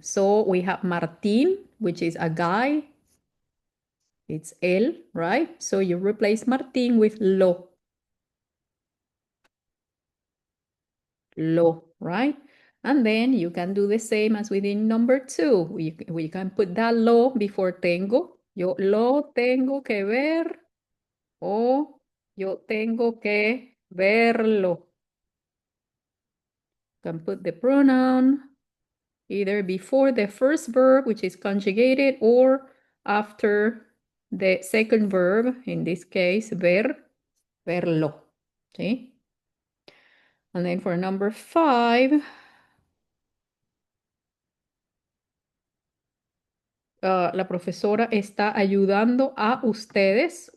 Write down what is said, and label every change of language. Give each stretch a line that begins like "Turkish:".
English: So we have Martín, which is a guy. It's él, right? So you replace Martín with lo, right? And then you can do the same as within number 2. We can put that lo before tengo.
Spanish: Yo lo tengo que ver o yo tengo que verlo.
English: You can put the pronoun either before the first verb, which is conjugated, or after the second verb, in this case, ver, verlo.
Spanish: ¿Sí?
English: And then for number 5,
Spanish: la profesora está ayudando a ustedes.